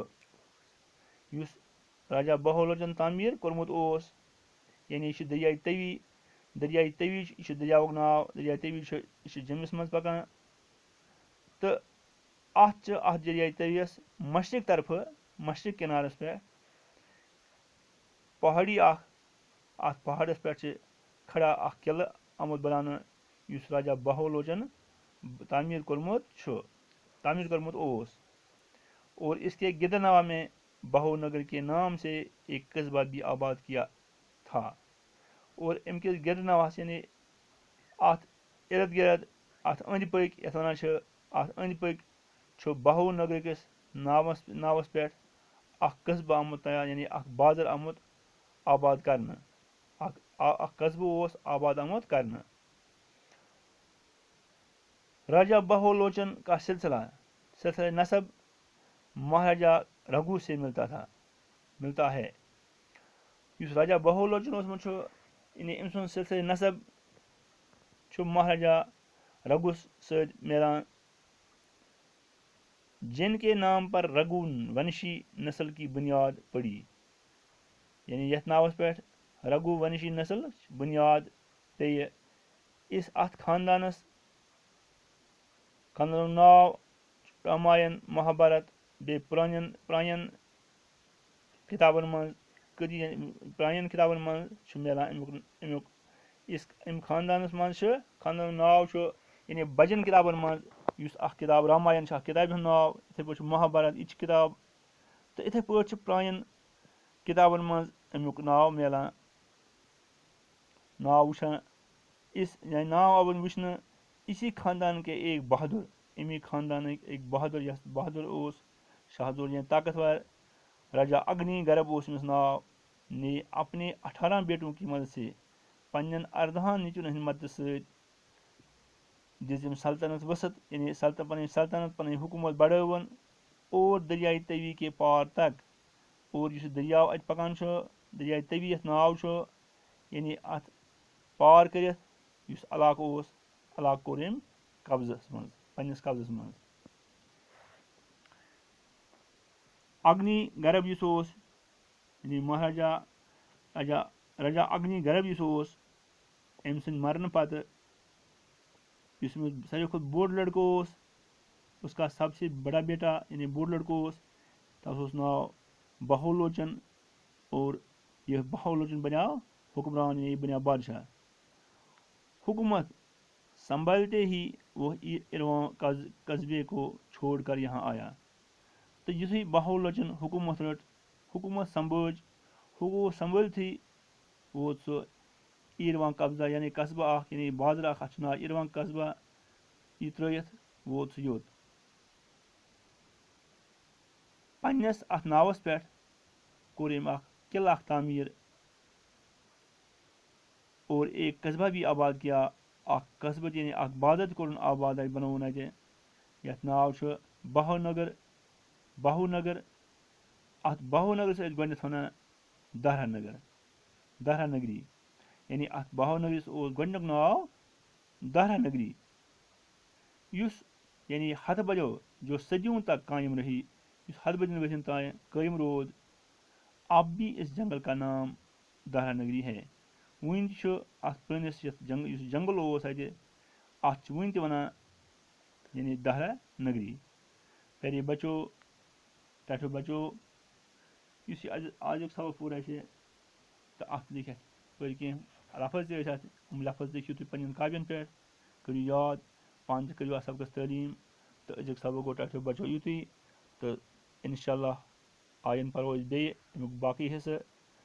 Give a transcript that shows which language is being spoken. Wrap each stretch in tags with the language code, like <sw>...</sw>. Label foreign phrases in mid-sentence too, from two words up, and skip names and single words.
<ks>یُس راجہ بہولوچن تعمیٖر کوٚرمُت اوس یعنی یہِ چھُ دریائے طوی یہِ چھُ دریاوُک ناو دریائے طوی چھُ یہِ چھُ جیٚمِس منٛز پکان تہٕ اتھ چھِ اتھ دریائے طویَس مشرق طرفہٕ مشرق کنارس پٮ۪ٹھ پہاڑی اکھ اتھ پہاڑس پٮ۪ٹھ چھِ کھڑا اکھ قلعہٕ آمُت بناونہٕ یُس راجہ بہولوچن تعمیٖر کوٚرمُت اوس.</ks> <ur>اور اس کے گردنواح میں بہو نگر کے نام سے ایک قصبہ بھی آباد کیا تھا.</ur> <ks>اور امہِ کِس گردنواحس یعنی اتھ ارد گرد اتھ أنٛدۍ پٔکۍ یتھ ونان چھِ اتھ أنٛدۍ پٔکۍ چھُ بہو نگر کِس ناوس پٮ۪ٹھ اکھ قصبہٕ آمُت تیار یعنی اکھ بازر آمُت آباد کرنہٕ اکھ قصبہٕ اوس آباد آمُت کرنہٕ.</ks> <ur>راجہ بہولوچن کا سلسلہ نسب مہاراجہ رگھو سے ملتا ہے.</ur> <ks>یُس راجہ بہولوچن اوسمُت چھُ یعنی أمۍ سُنٛد سلسلہ نسب چھُ مہاراجہ رگھو سۭتۍ میلان</ks> <ur>جن کے نام پر رگھو ونشی نسل کی بنیاد پڑی.</ur> <ks>یعنی یتھ ناوس پٮ۪ٹھ رگھو ونشی نسل بنیاد پیٚیہِ اتھ خاندانس ناو راماین مہابھارت بیٚیہِ پرانٮ۪ن کتابن منٛز چھُ میلان امیُک امہِ خاندانس منٛز چھُ خاندانُک ناو چھُ یعنی بجن کتابن منٛز یُس اکھ کتاب راماین چھِ اکھ کتابہِ ہُنٛد ناو یِتھٕے پٲٹھۍ چھُ مہابھارت یہِ چھِ کتاب تہٕ یِتھٕے پٲٹھۍ چھُ پرانٮ۪ن کتابن منٛز امیُک ناو میلان ناو وٕچھان ناو آمُت وٕچھنہٕ</ks> <ur>اسی خاندان کے ایک بہادر</ur> <ks>امی خاندانٕکۍ ایک بہادر یس بہادر اوس شاہزور یعنی طاقتور راجہ اگنی گرب اوس أمِس ناو</ks> <ur>نے اپنے 18 بیٹوں کی مدد سے</ur> <ks>پننٮ۪ن 14 نیٚچوٮ۪ن ہٕنٛدِ مدتہٕ سۭتۍ دِژ أمۍ سلطنت وسط یعنی پنٕنۍ سلطنت پنٕنۍ حکوٗمت بڑٲوٕن</ks> <ur>اور دریائے طوی کے پار تک.</ur> <ks>اور یُس یہِ دریاو اتہِ پکان چھُ دریائے طوی یتھ ناو چھُ یعنی اتھ پار کٔرِتھ یُس علاقہٕ اوس علاقہٕ کوٚر أمۍ پننِس قبضس منٛز. اگنی گرب یُس اوس یعنی راجہ اگنی گرب یُس اوس أمۍ سٕنٛدِ مرنہٕ پتہٕ یُس أمِس ساروی کھۄتہٕ بوٚڑ لڑکہٕ اوس</ks> <ur>اس کا سب سے بڑا بیٹا</ur> <ks>یعنی بوٚڑ لڑکہٕ اوس تتھ اوس ناو بہولوچن اور یہ بہولوچن بنیٛاو حکمران یعنی یہِ بنیٛاو بادشاہ.</ks> <ur>حکومت سنبھالتے ہی وہ اِرواں قصبے کو چھوڑ کر یہاں آیا.</ur> <ks>तो یُتھُے بہولوچن حکوٗمت رٔٹ حکوٗمت سنبھٲلتھٕے ووت سُہ ایٖرواں قبضہ یعنی قصبہٕ اکھ یعنی بازر اکھ اتھ چھُ ناو ایٖرواں قصبہ یہِ ترٲیِتھ ووت سُہ یوٚت. پننِس اتھ ناوس پٮ۪ٹھ کوٚر أمۍ اکھ قلعہٕ اکھ تعمیٖر</ks> <ur>اور ایک قصبہ بھی آباد کیا.</ur> <ks>اکھ قصبہٕ یعنی اکھ بازر تہِ کوٚرُن آباد اتہِ بنووُن اتہِ یتھ ناو چھُ بہو نگر. اتھ بہو نگرس ٲسۍ گۄڈٕنٮ۪تھ ونان دہرا نگری یعنی اتھ بہو نگرس اوس گۄڈنیُک ناو دہرا نگری یُس یعنی ہتہٕ بٔدیو</ks> <ur>جو صدیوں تک</ur> <ks>قٲیِم رہی یُس ہتہٕ بٔدین ؤرین تام قٲیِم روٗد.</ks> <ur>اب بھی اس جنگل کا نام دہرا نگری ہے.</ur> <ks>وُنہِ تہِ چھُ اتھ پرٲنِس یُس جنگل اوس اتہِ اتھ چھِ وُنہِ تہِ ونان یعنی دہرا نگری. پیارے بچو ٹاٹھو بچو یُس یہِ آزُک سبق پوٚر اَسہِ تہٕ اتھ لیکھِ اَسہِ پٔرۍ کینٛہہ لفظ تہِ ٲسۍ اتھ یِم لفظ لیکھِو تُہۍ پننٮ۪ن کاپین پٮ۪ٹھ کٔرِو یاد پانہٕ تہِ کٔرِو اتھ سبقس تعلیٖم تہٕ أزیُک سبق گوٚو ٹاٹھو بچو یُتُے تہٕ</ks> <ar>انشاء اللہ</ar> <ks>آیِنٛدٕ پرو أسۍ بیٚیہِ امیُک باقٕے حصہٕ.</ks>